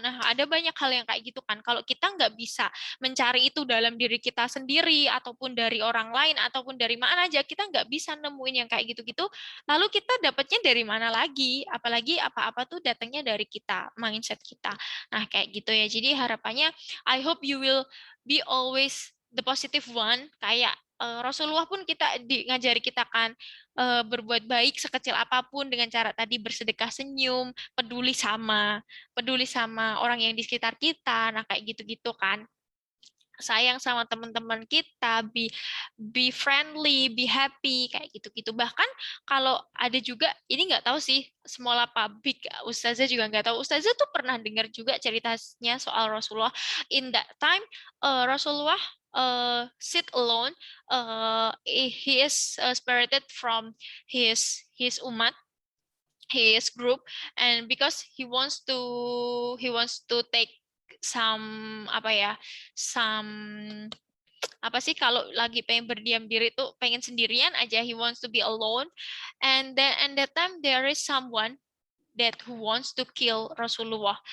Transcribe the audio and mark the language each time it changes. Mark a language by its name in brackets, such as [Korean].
[Indonesian] Nah, ada banyak hal yang kayak gitu kan. Kalau kita nggak bisa mencari itu dalam diri kita sendiri, ataupun dari orang lain, ataupun dari mana aja, kita nggak bisa nemuin yang kayak gitu-gitu. Lalu kita dapatnya dari mana lagi? Apalagi apa-apa tuh datangnya dari kita, mindset kita. Nah, kayak gitu ya. Jadi harapannya, [English] I hope you will be always the positive one. [Indonesian] Kayak Rasulullah pun ngajari kita kan berbuat baik sekecil apapun dengan cara tadi bersedekah senyum, peduli sama orang yang di sekitar kita. Nah, kayak gitu-gitu kan. Sayang sama teman-teman kita, [English] be friendly, be happy, [Indonesian] kayak gitu-gitu. Bahkan kalau ada juga, ini nggak tahu sih, semula public, Ustazah juga nggak tahu. Ustazah tuh pernah dengar juga ceritanya soal Rasulullah. [English] In that time, Rasulullah sit alone. He is spirited from his umat, his group, and because he wants to take some [Indonesian] apa ya, [English] some [Indonesian] apa sih, kalau lagi pengen berdiam diri tuh pengen sendirian aja, [English] he wants to be alone, and then and that time there is someone that who wants to kill Rasulullah.